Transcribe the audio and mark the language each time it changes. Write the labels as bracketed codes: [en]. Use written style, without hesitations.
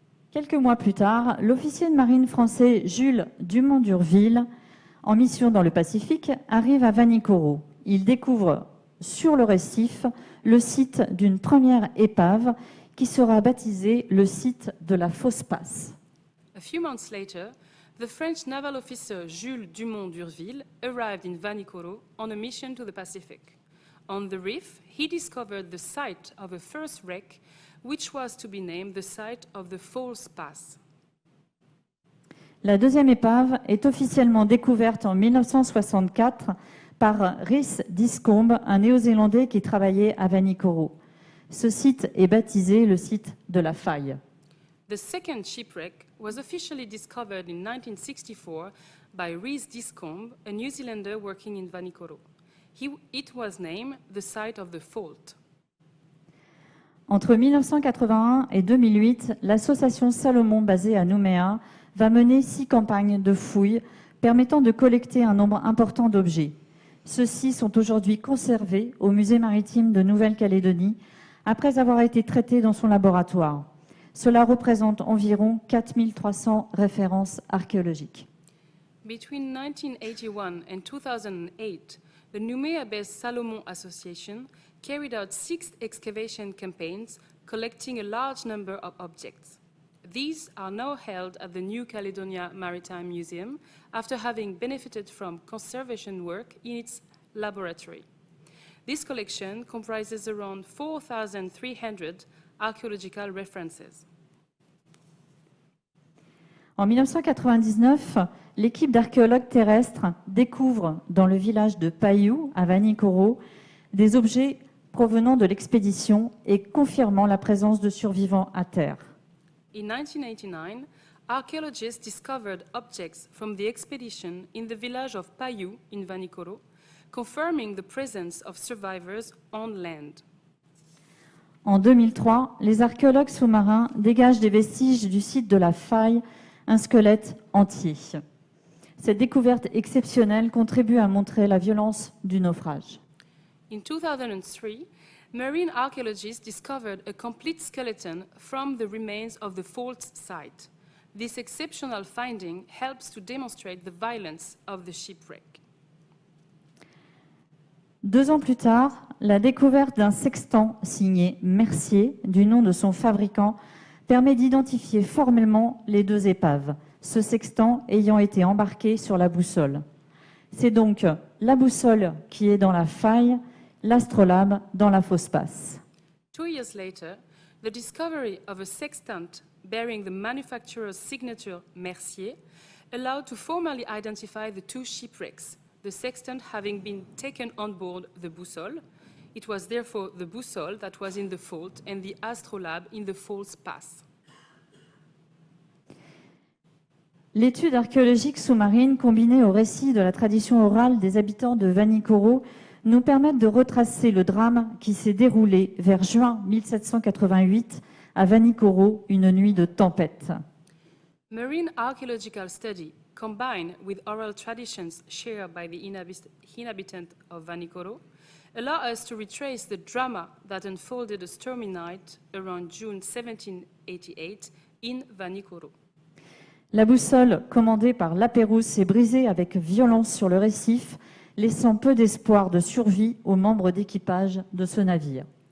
[fr] Quelques mois plus tard, l'officier de marine français Jules Dumont d'Urville, en mission dans le Pacifique, arrive à Vanikoro. Il découvre sur le récif le site d'une première épave qui sera baptisé le site de la Fausse Passe. [en] A few months later, the French naval officer Jules Dumont d'Urville arrived in Vanikoro on a mission to the Pacific. On the reef, he discovered the site of a first wreck, which was to be named the site of the False Pass. [fr] La deuxième épave est officiellement découverte en 1964 par Rhys Discombe, un Néo-Zélandais qui travaillait à Vanikoro. Ce site est baptisé le site de la faille. [en] The second shipwreck was officially discovered in 1964 by Rhys Discombe, a New Zealander working in Vanikoro. It was named the site of the fault. [fr] Entre 1981 et 2008, l'association Salomon, basée à Nouméa, va mener 6 campagnes de fouilles permettant de collecter un nombre important d'objets. Ceux-ci sont aujourd'hui conservés au Musée maritime de Nouvelle-Calédonie après avoir été traités dans son laboratoire. Cela représente environ 4300 références archéologiques. [en] Between 1981 and 2008, the Noumea-based Salomon Association carried out 6 excavation campaigns collecting a large number of objects. These are now held at the New Caledonia Maritime Museum after having benefited from conservation work in its laboratory. This collection comprises around 4,300 archaeological references. [fr] En 1999, l'équipe d'archéologues terrestres découvre dans le village de Paiu, à Vanikoro, des objets provenant de l'expédition et confirmant la présence de survivants à terre. [en] In 1989, archaeologists discovered objects from the expedition in the village of Paiu in Vanikoro, confirming the presence of survivors on land. [fr] En 2003, les archéologues sous-marins dégagent des vestiges du site de la faille, un squelette entier. Cette découverte exceptionnelle contribue à montrer la violence du naufrage. [en] In 2003, marine archaeologists discovered a complete skeleton from the remains of the fault site. This exceptional finding helps to demonstrate the violence of the shipwreck. [fr] 2 ans plus tard, la découverte d'un sextant signé Mercier, du nom de son fabricant, permet d'identifier formellement les 2 épaves, ce sextant ayant été embarqué sur la boussole. C'est donc la boussole qui est dans la faille, l'astrolabe dans la fausse passe. [en] 2 years later, the discovery of a sextant bearing the manufacturer's signature Mercier allowed to formally identify the 2 shipwrecks, the sextant having been taken on board the boussole. It was therefore the boussole that was in the fault and the astrolabe in the false pass. [fr] L'étude archéologique sous-marine combinée au récit de la tradition orale des habitants de Vanikoro nous permettent de retracer le drame qui s'est déroulé vers juin 1788 à Vanikoro, une nuit de tempête. [en] Marine archaeological study, combined with oral traditions shared by the inhabitants of Vanikoro, allow us to retrace the drama that unfolded a stormy night around June 1788 in Vanikoro. [fr] La boussole commandée par Lapérouse s'est brisée avec violence sur le récif, laissant peu d'espoir de survie aux membres d'équipage de ce navire.